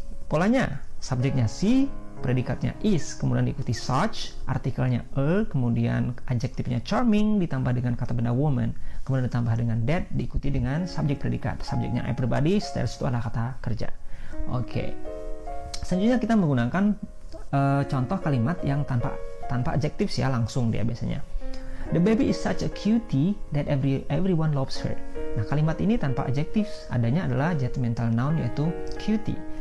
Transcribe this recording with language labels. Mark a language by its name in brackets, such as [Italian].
[Indonesian] Polanya, subjeknya she, predikatnya is, kemudian diikuti such, artikelnya a, kemudian adjektifnya charming ditambah dengan kata benda woman, kemudian ditambah dengan that diikuti dengan subjek predikat. Subjeknya everybody, stares itu adalah kata kerja. Oke. Selanjutnya kita menggunakan contoh kalimat yang tanpa adjectives ya, langsung dia biasanya. [English] The baby is such a cutie that everyone loves her. [Indonesian] Nah, kalimat ini tanpa adjectives, adanya adalah judgmental noun yaitu cutie.